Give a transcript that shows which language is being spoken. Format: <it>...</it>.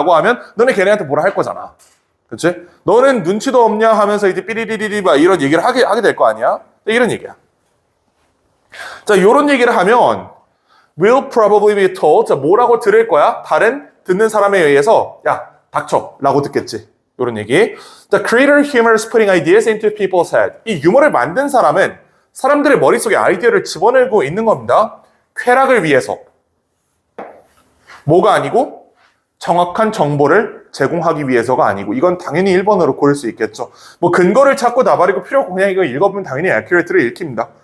<ko>라고 하면 너네 걔네한테 뭐라 할 거잖아. 그치? 너는 눈치도 없냐 하면서 이제 삐리리리리 막 이런 얘기를 하게 될 거 아니야? 이런 얘기야. 자, 요런 얘기를 하면 will probably be told. 자, 뭐라고 들을 거야? 다른 듣는 사람에 의해서 야, 닥쳐 라고 듣겠지. 요런 얘기.</ko> <en>The creator humor is putting ideas into people's head.</en> <ko>이 유머를 만든 사람은 사람들의 머릿속에 아이디어를 집어넣고 있는 겁니다. 쾌락을 위해서. 뭐가 아니고 정확한 정보를 제공하기 위해서가 아니고 이건 당연히 1번으로 고를 수 있겠죠. 뭐 근거를 찾고 나발이고 필요 없고 그냥 이거 읽어보면 당연히 accurate를 읽힙니다.</ko>